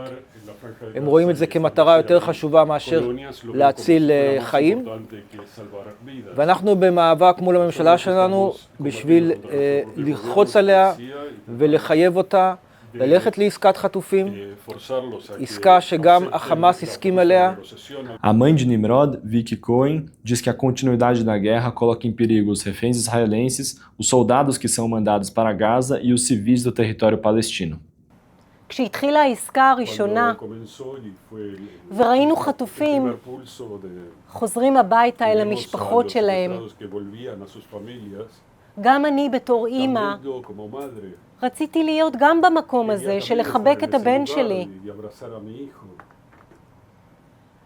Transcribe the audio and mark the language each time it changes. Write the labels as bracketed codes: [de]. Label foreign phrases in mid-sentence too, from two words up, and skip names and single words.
[he] הם רואים את זה כמטרה יותר חשובה מאשר להציל חיים. ואנחנו במאבק מול הממשלה שלנו בשביל ללחוץ עליה ולחייב אותה ללכת לעסקת חטופים, עסקה שגם החמאס הסכים עליה. [pt] A mãe de Nimrod, Vicky Cohen, diz que a continuidade da guerra coloca em perigo os reféns israelenses, os soldados que são mandados para Gaza e os civis do território palestino. [he] כשהתחילה העסקה הראשונה וראינו חטופים חוזרים הביתה אל המשפחות שלהם, גם אני בתור אימא רציתי להיות גם במקום הזה של לחבק את הבן שלי.